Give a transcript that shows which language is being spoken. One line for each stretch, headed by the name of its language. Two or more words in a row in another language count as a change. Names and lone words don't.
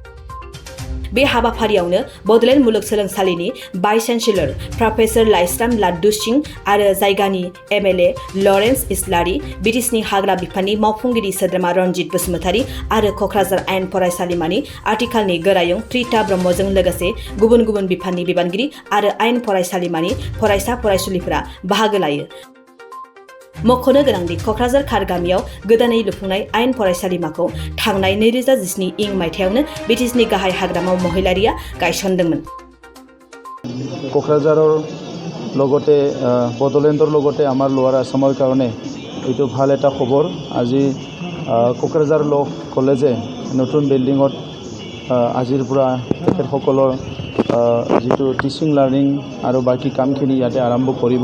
Bodo: बे हाबाफारियावनो बड'लेण्ड मुलुगसोलोंसालिनि भाइस चेन्सेलर प्रफेसर लाइस्राम लाड्डु सिंह आरो जायगानि MLA लरेन्स इस्लारि, BTCनि हाग्रा बिफाननि मावफुंगिरि सोद्रोमा रनजित बसुमतारी आरो क'क्राझार आयेन फरायसालिमानि आथिखालनि गोरायुं प्रिता ब्रह्मजों लोगोसे गुबुन गुबुन बिफाननि बिबानगिरि आरो आयेन फरायसालिमानि फरायसा फरायसुलिफोरा बाहागो लायो। मख'नो गोनांदि क'क्राझार खारगामियाव गोदानै लुफुंनाय आयेन फरायसालिमाखौ थांनाय 2017 मायथाइयावनो BTCनि गाहाय हाग्रामा महिलारिया गायसनदोंमोन।
Assamese: क'क्राझाৰৰ লগতে বডলেণ্ডৰ লগতে আমাৰ লোৱাৰ আসামৰ কাৰণে এইটো ভাল এটা খবৰ। আজি ক'ক্ৰাঝাৰ ল কলেজে নতুন বিল্ডিঙত আজিৰ পৰা তেখেতসকলৰ যিটো টিচিং লাৰ্নিং আৰু বাকি কামখিনি ইয়াতে আৰম্ভ কৰিব।